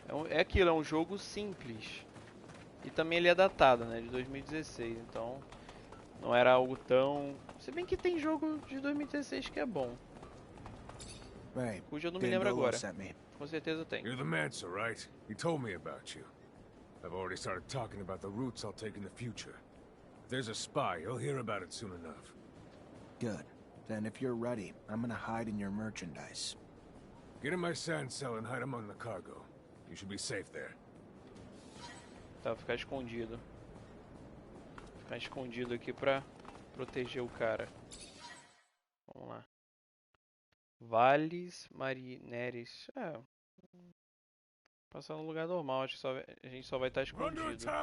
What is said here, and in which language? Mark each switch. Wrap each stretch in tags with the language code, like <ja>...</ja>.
<pt>É aquilo, é um jogo simples. E também ele é datado, né? De 2016, então não era algo tão... Se bem que tem jogo de 2016 que é bom. Cujo eu não me lembro agora. Com certeza tem.</pt> <en>You're the Mancer, right? He told me about you. I've already started talking about the routes I'll take in the future. If there's a spy, he'll hear about it soon enough. Good. Then if you're ready, I'm gonna hide in your merchandise. Get in my sand cell and hide among the cargo. You should be safe there.</en> <pt>Tá, ficar escondido. Ficar escondido aqui pra proteger o cara. Vamos lá. Vales Marineres. Passar no lugar normal, acho que a gente só vai estar escondido.</pt>